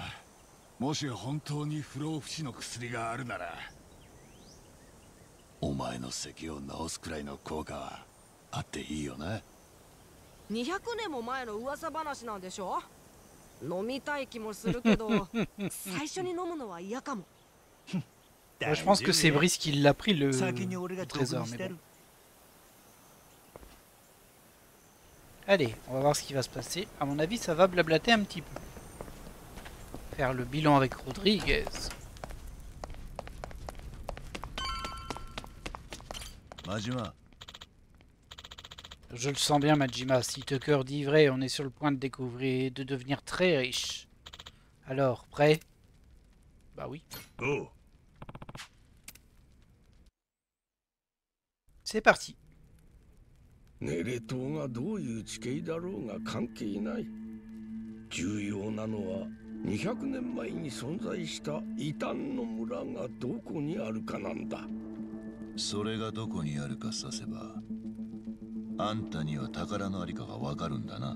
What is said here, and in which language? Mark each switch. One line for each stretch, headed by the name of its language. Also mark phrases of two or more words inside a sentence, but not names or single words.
Japanese: もし本当に不老不死の薬があるなら、お前の咳を治すくらいの効果はあっていいよな。 200年も前の噂話なんでしょ。飲みたい気もするけど最初に飲むのは嫌かも。
French: Moi, je pense que c'est Brice qui l'a pris le trésor, mais bon. Allez, on va voir ce qui va se passer. À mon avis, ça va blablater un petit peu. Faire le bilan avec Rodriguez. Majima. Je le sens bien, Majima. Si Tucker dit vrai, on est sur le point de découvrir, de devenir très riche. Alors, prêt? Bah oui. Oh. C'est parti.
Japanese: ネレ島がどういう地形だろうが関係ない。重要なのは200年前に存在した異端の村がどこにあるかなんだ。それがどこにあるかさせば、あんたには宝のありかがわかるんだな。